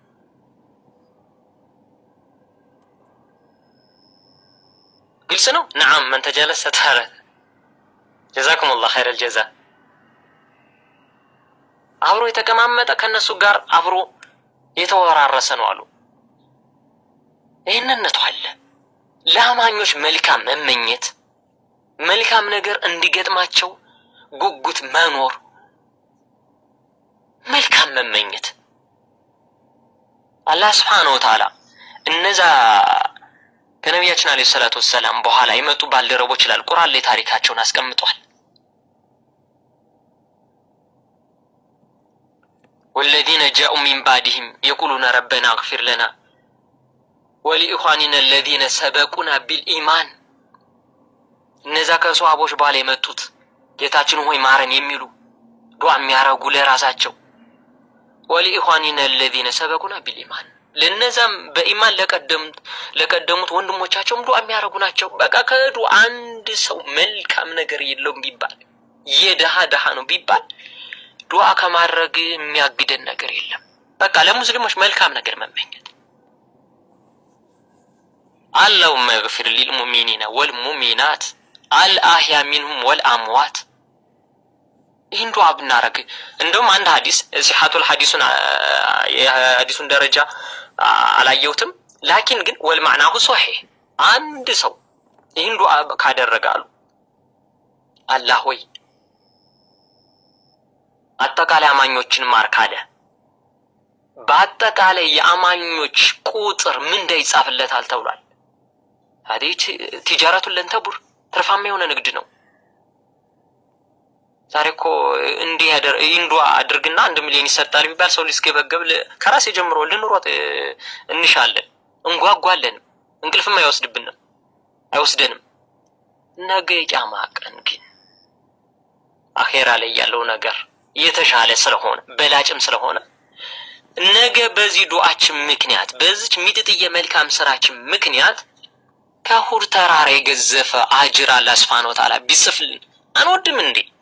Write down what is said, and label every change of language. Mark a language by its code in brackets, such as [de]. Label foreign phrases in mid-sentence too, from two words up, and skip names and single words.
[am] ግልጽ ነው። [ar] نعم من تجالس تارة جزاكم الله خير الجزاء [am] አብሮ የተቀማመጠ ከነሱ ጋር አብሮ የተወራረሰ ነው አሉ። ይህንነቱ አለ። ለአማኞች መልካም መመኘት መልካም ነገር እንዲገጥማቸው ጉጉት መኖር መልካም መመኘት አላህ [ar] سبحانه وتعالى [am] እነዛ ከነቢያችን [ar] عليه الصلاة والسلام [am] በኋላ የመጡ ባልደረቦች ይላል ቁርአን ላይ ታሪካቸውን አስቀምጧል። [ar] والذين جاءوا من بعدهم يقولون ربنا اغفر لنا ولإخواننا الذين سبقونا بالإيمان እነዛ [am] ከሷሃቦች በኋላ የመጡት ጌታችን ሆይ ማረን የሚሉ ዱዓ የሚያረጉ ለራሳቸው [ar] ولإخواننا الذين سبقونا بالإيمان [am] ለነዛም በኢማን ለቀደሙት ወንድሞቻቸውም ዱዓ የሚያረጉ ናቸው። በቃ ከዱ አንድ ሰው መልካም ነገር የለውም ቢባል የደሃ ነው ቢባል ዱዓ ከማድረግ የሚያግደን ነገር የለም። በቃ ለሙስሊሞች መልካም ነገር መመኘት [ar] اللهم اغفر للمؤمنين والمؤمنات الأحياء منهم والأموات [am] ይህን ዱዓ ብናረግ እንደውም አንድ ሐዲስ ሲሐቱል ሐዲሱን ደረጃ አላየሁትም ላኪን ግን [ar] والمعنى صحيح [am] አንድ ሰው ይህን ዱዓ ካደረጋሉ አላህ ሆይ አጠቃላይ አማኞችን ማርክ አለ። በአጠቃላይ የአማኞች ቁጥር ምንዳ ይጻፍለታል ተብሏል። [ar] هذه تجارة لن تبور [am] ትርፋማ የሆነ ንግድ ነው። ዛሬ እኮ እንዲህ እንዱ አድርግና 1 ሚሊዮን ይሰጣል ቢባል ሰው ሊስገበገብ ከራስ ጀምሮ ልንሮጥ እንሻለን፣ እንጓጓለን፣ እንቅልፍም አይወስደንም። ነገ ቂያማ ቀን ግን አኺራ ላይ ያለው ነገር የተሻለ ስለሆነ በላጭም ስለሆነ ነገ በዚህ ዱዓችን ምክንያት በዚች ሚጥጥየ መልካም ስራችን ምክንያት ከሁር ተራራ የገዘፈ አጅር አላህ [ar] سبحانه وتعالى [am] ቢጽፍልን አንወድም እንዴ?